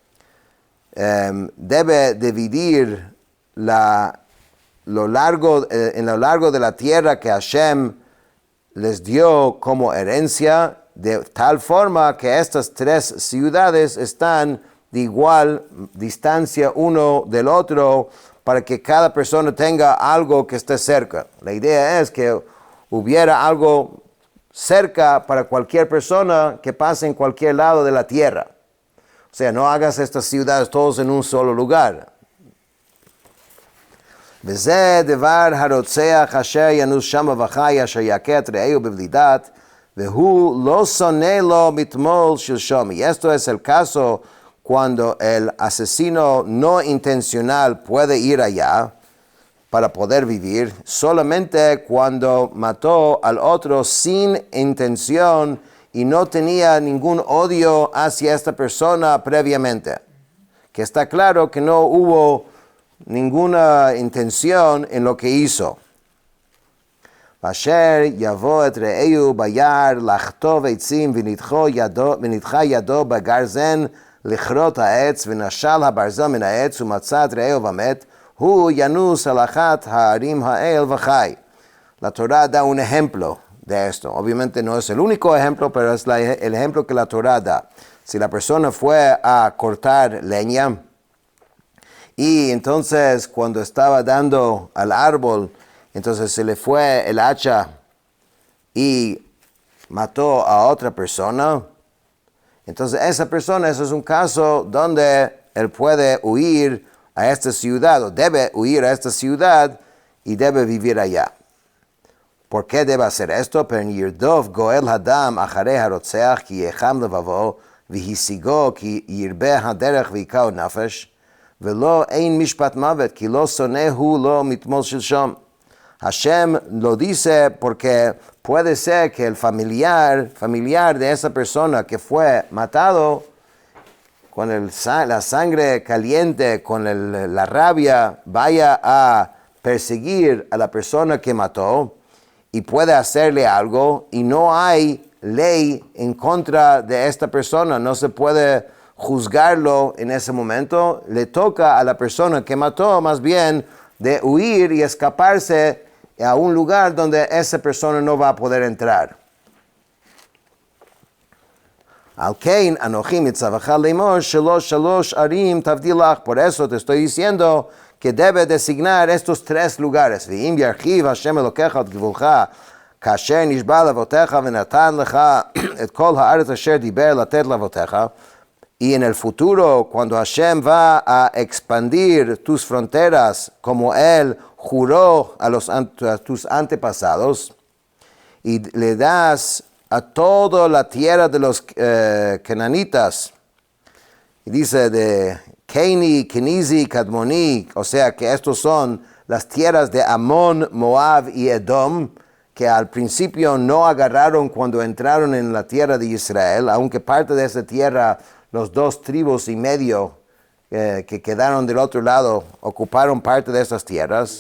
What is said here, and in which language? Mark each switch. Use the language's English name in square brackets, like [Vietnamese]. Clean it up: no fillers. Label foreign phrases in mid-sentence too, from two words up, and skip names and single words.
[Spanish] Debe dividir en lo largo de la tierra que Hashem les dio como herencia, de tal forma que estas 3 ciudades están de igual distancia uno del otro, para que cada persona tenga algo que esté cerca. La idea es que hubiera algo cerca para cualquier persona que pase en cualquier lado de la tierra. O sea, no hagas estas ciudades todos en un solo lugar. [Hebrew] וזה דבר הרוצח אשר ינוס שמה וחי אשר יכה את רעהו בבלידת והוא לא שונא לו מתמול שלשום. [Spanish] Y esto es el caso cuando el asesino no intencional puede ir allá para poder vivir, solamente cuando mató al otro sin intención y no tenía ningún odio hacia esta persona previamente. Que está claro que no hubo ninguna intención en lo que hizo. [Hebrew] אשר יבא את רעהו ביער לחטב עצים ונדחה ידו בגרזן לכרות העץ ונשל הברזל מן העץ ומצא את רעהו ומת, הוא ינוס על אחת הערים האל וחי. [Spanish] La Torah da un ejemplo de esto. Obviamente no es el único ejemplo, pero es el ejemplo que la Torah da. Si la persona fue a cortar leña y entonces cuando estaba dando al árbol, entonces se le fue el hacha y mató a otra persona, entonces esa persona, eso es un caso donde él puede huir a esta ciudad, o debe huir a esta ciudad y debe vivir allá. ¿Por qué debe hacer esto? [Hebrew] פן ירדף גאל הדם אחרי הרצח כי יחם לבבו והשיגו כי ירבה הדרך והכהו נפש ולו אין משפט מות כי לא שנא הוא לו מתמול שלשום. [Spanish] Hashem lo dice porque puede ser que el familiar de esa persona que fue matado, con la sangre caliente, con la rabia, vaya a perseguir a la persona que mató y puede hacerle algo y no hay ley en contra de esta persona, no se puede juzgarlo en ese momento, le toca a la persona que mató más bien de huir y escaparse a un lugar donde esa persona no va a poder entrar. [Hebrew] על כן אנכי מצוך לאמר שלש ערים תבדיל לך. [Spanish] Por eso te estoy diciendo que debe designar estos tres lugares. [Hebrew] ואם ירחיב השם אלקיך את גבלך כאשר נשבע לאבתיך ונתן לך את כל הארץ אשר דבר לתת לאבתיך. [Spanish] Y en el futuro, cuando Hashem va a expandir tus fronteras como Él juró a tus antepasados, y le das a toda la tierra de los cananitas, y dice de Keni, Kenizi, Kadmoni, o sea que estos son las tierras de Amón, Moab y Edom, que al principio no agarraron cuando entraron en la tierra de Israel, aunque parte de esa tierra, los 2 tribus y medio que quedaron del otro lado, ocuparon parte de esas tierras.